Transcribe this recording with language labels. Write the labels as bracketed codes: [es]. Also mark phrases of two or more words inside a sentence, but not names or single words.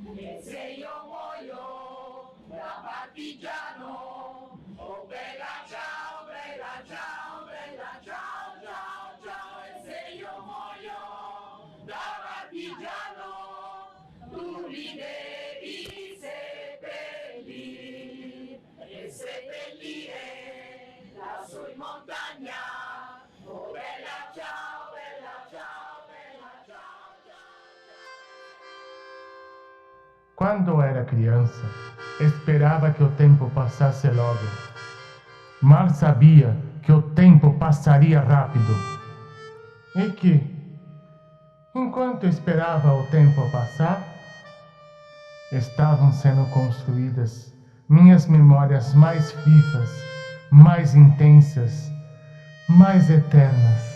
[it] e se io muoio da partigiano, oh bella ciao, bella ciao, bella ciao, ciao, ciao, e se io muoio da partigiano, tu mi devi seppellire e seppellire lassù in montagna, oh bella ciao, bella ciao, bella ciao, ciao. [pt] Quando era criança, esperava que o tempo passasse logo. Mal sabia que o tempo passaria rápido. E que, enquanto esperava o tempo passar, estavam sendo construídas minhas memórias mais vivas, mais intensas, mais eternas.